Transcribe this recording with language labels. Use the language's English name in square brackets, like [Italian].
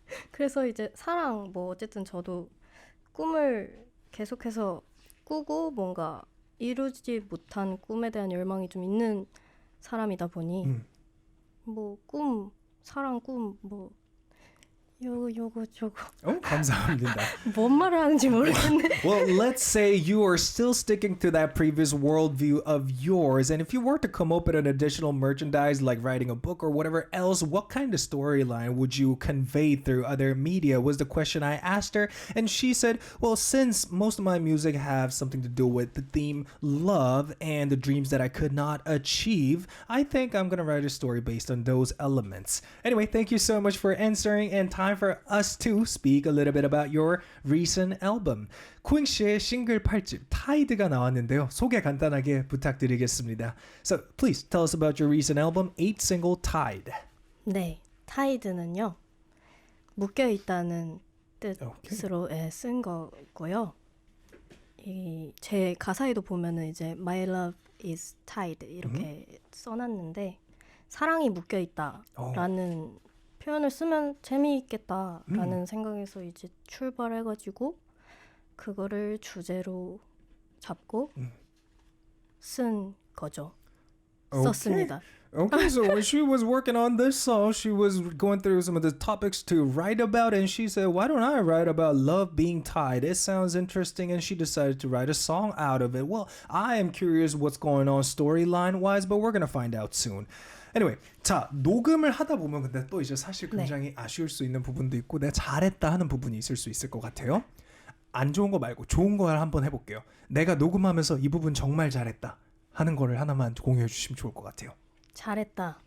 [Korean] 그래서 이제 사랑 뭐 어쨌든 저도 꿈을 계속해서 꾸고 뭔가 이루지 못한 꿈에 대한 열망이 좀 있는 사람이다 보니 뭐 꿈, 사랑, 꿈 뭐 요거 저거 감사합니다. 뭔 말을 하는지 모르겠네. [English] Well, let's say you are still sticking to that previous worldview of yours, and if you were to come up with an additional merchandise like writing a book or whatever else, what kind of storyline would you convey through other media was the question I asked her, and she said, well, since most of my music have something to do with the theme love and the dreams that I could not achieve, I think I'm gonna write a story based on those elements. Anyway, thank you so much for answering, and time for us to speak a little bit about your recent album. [Korean] 쿠잉 씨의 싱글 8집 타이드가 나왔는데요. 소개 간단하게 부탁드리겠습니다. [English] So please tell us about your recent album, 8 single Tide. [Korean] 네, 타이드는요. 묶여 있다는 뜻으로 쓴 거고요. 제 가사에도 보면은 이제 [English] My love is tied [Korean] 이렇게 써놨는데 사랑이 묶여 있다라는 표현을 쓰면 재미있겠다라는 생각에서 이제 출발해가지고 그거를 주제로 잡고 쓴 거죠. 썼습니다. [English] Okay, so when she was working on this song, she was going through some of the topics to write about, and she said, why don't I write about love being tied? It sounds interesting, and she decided to write a song out of it. Well, I am curious what's going on storyline-wise, but we're going to find out soon. Anyway, [Korean] 자, 녹음을 하다 보면 근데 또 이제 사실 굉장히 아쉬울 수 있는 부분도 있고 내가 잘했다 하는 부분이 있을 수 있을 것 같아요. 안 좋은 거 말고 좋은 걸 한번 해볼게요. 내가 녹음하면서 이 부분 정말 잘했다 하는 거를 하나만 공유해 주시면 좋을 것 같아요. 잘했다.